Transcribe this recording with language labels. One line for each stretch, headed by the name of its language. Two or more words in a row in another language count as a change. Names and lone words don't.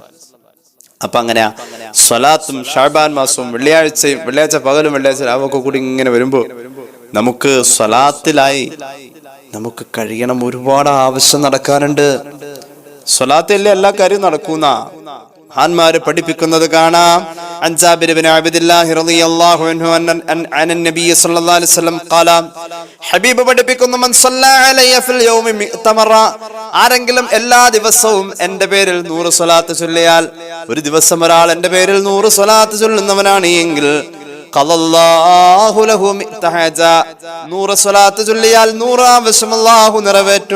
Malayalam: അപ്പൊ അങ്ങനെയാ സ്വലാത്തും ഷഅബാൻ മാസവും വെള്ളിയാഴ്ച പകലും വെള്ളിയാഴ്ച രാവൊക്കെ കൂടി ഇങ്ങനെ വരുമ്പോ നമുക്ക് സ്വലാത്തിലായി നമുക്ക് കഴിയണം. ഒരുപാട് ആവശ്യം നടക്കാനുണ്ട്. സ്വലാത്തിലെ എല്ലാ കാര്യവും നടക്കുന്ന മഹാന്മാര് പഠിപ്പിക്കുന്നത് കാണാം.
Arabic: عن جابر بن عبد الله رضي الله عنه عن النبي صلى الله عليه وسلم قال
Malayalam: ഹബീബ് പഠിപ്പിക്കുന്നു,
Arabic: من صلى علي في اليوم مائة مرة,
Malayalam: ആരെങ്കിലും എല്ലാ ദിവസവും എന്റെ പേരിൽ 100 സ്വലാത്ത് ചൊല്ലിയാൽ, ഒരു ദിവസം ഒരാൾ എന്റെ പേരിൽ 100 സ്വലാത്ത് ചൊല്ലുന്നവനാണ് എങ്കിൽ
Arabic: قضى الله له مائة حاجة,
Malayalam: 100 സ്വലാത്ത് ചൊല്ലിയാൽ 100 ആവശ്യം അല്ലാഹു നിറവേറ്റും.